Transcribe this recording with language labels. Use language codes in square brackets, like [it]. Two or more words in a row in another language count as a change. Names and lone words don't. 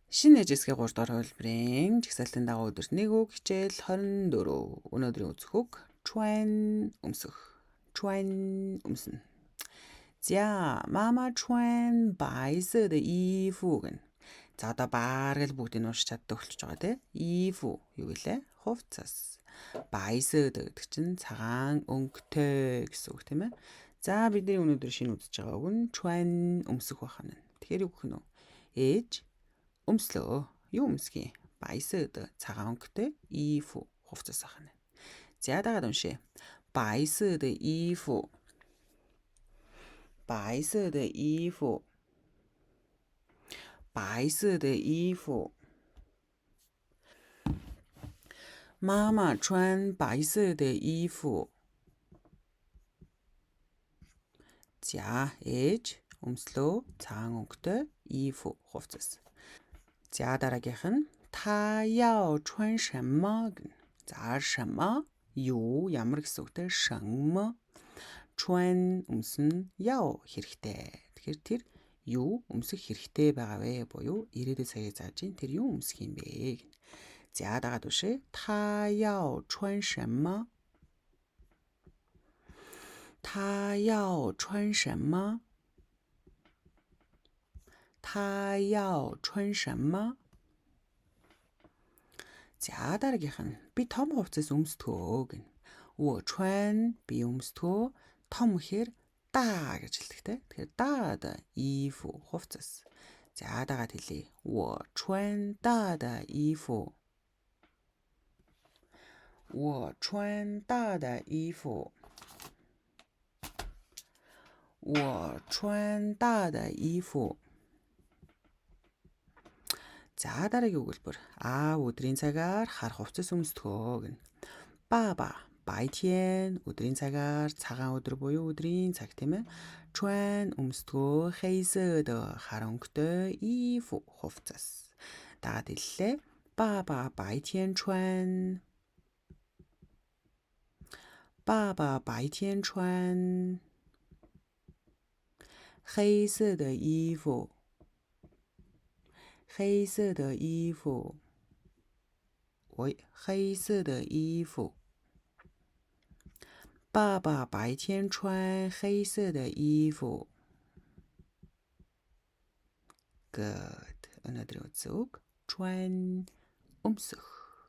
[mn] Шинэ ээжээсгээ 3 дахь хувилбарын жагсаалтын дагуу өдөрт 1 үг хичээл 24. Өнөөдрийн үзэх үг穿өмсөх. 穿өмснө. За, [zh] 妈妈穿白色的衣服 [mn] гэнэ. За одоо бааргал бүгдийг нь уншиж чаддаг болчихж байгаа тий. 衣服 юу гэлээ? Хувцас. [zh] 白色的 [mn] гэдэг чинь цагаан өнгөтэй гэсэн үг тийм ээ. За бидний өнөөдөр шинэ үзэж байгаа үг нь穿өмсөх байна. Тэгэхээр юу гэх нь вэ? Ээж өмслөө. Юу өмсгий? 白色的 цагаан өнгөтэй 衣服 хувцас байна. За дагаад уншъя. [zh] 白色的衣服。白色的衣服。白色的衣服。妈妈穿白色的衣服。 [mn] За ээж өмслөө цагаан өнгөтэй 衣服 хувцас. За дараагийнх нь [zh] 他要穿什么? [mn] За 什么 юу ямар гэсэн үгтэй 什么 穿өмснө 要 хэрэгтэй. Тэгэхээр тэр юу өмсөх хэрэгтэй байгаа вэ буюу ирээдүйд цагийг зааж ин тэр юу өмсөх юм бэ? За дагаад үшээ [zh] 他要穿什么? 他要穿什么? 他要穿什么? [mn] За дараагийнх нь би том хувцас өмсдгөө гэнэ. [zh] 我穿 [mn] би өмсдгөө том гэхээр 大 гэж хэлдэг те. Тэгэхээр [zh] 大的衣服 [mn] хувцас. За дагаад хэлье. [zh] 我穿大的衣服。我穿大的衣服。我穿大的衣服。 [mn] За дараагийн өгүүлбэр. Өдрийн цагаар хар хувцас өмсдгөө гэнэ. Баба 白天 өдрийн цагаар цагаан өдөр буюу өдрийн цаг тийм ээ. 穿 өмсдгөө [zh] 黑色的 [mn] хар өнгөтэй 衣服 хувцас. Дагаад хэллээ. [zh] Баба 白天穿 爸爸白天穿黑色的衣服。黑色的衣服。黑色的衣服。爸爸白天穿黑色的衣服。Good. [mn] Өнөөдрийн үзэг穿өмсөх.